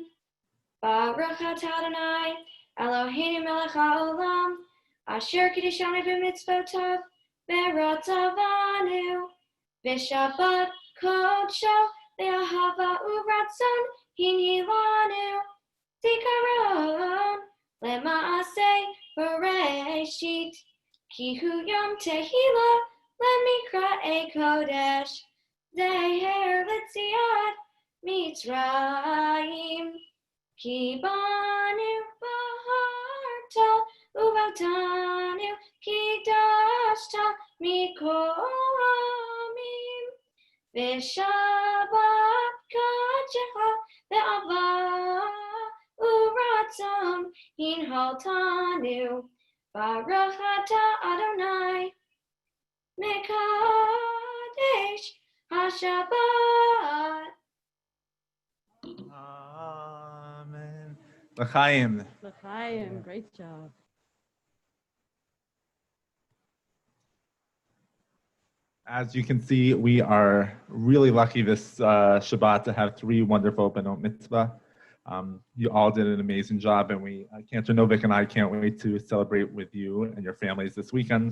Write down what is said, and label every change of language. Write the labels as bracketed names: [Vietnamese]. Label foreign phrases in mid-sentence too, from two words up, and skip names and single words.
[Hebrew] ברוך אתה אדוני, אלוהינו מלך העולם, אשר קידשנו במצוותיו, ורצנו, ושבת קדשו, ואהבה ורצון, הנחילנו, זיכרון, למעשה בראשית. כי הוא יום תחילה למקרא קודש זכר ליציאת מצרים כי בנו בחרת ואותנו קידשת מכל העמים ושבת קדשך ואהבה ורצון הנחלתנו. ברוך אתה אדוני, מקדש השבת. Amen. L'chaim. L'chaim, [English] great job. As you can see, we are really lucky this Shabbat to have 3 wonderful Benot Mitzvah. You all did an amazing job, and Cantor Novik and I can't wait to celebrate with you and your families this weekend.